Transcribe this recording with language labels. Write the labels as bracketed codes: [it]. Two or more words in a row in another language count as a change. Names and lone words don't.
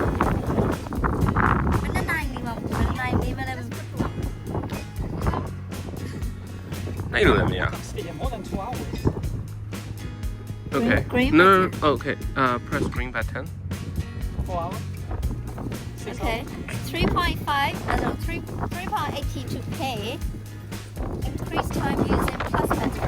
[my] ဘယ်နဲ့နိုင်နေမှာဘယ်နိုင်နေမလဲ အဲ့လိုလည်းမရ [en] Stay more than 2 hours. Okay Green no button. okay press green button 4 hours. 6 Okay. 3.5, no, 3.82K. Increase time using plus method.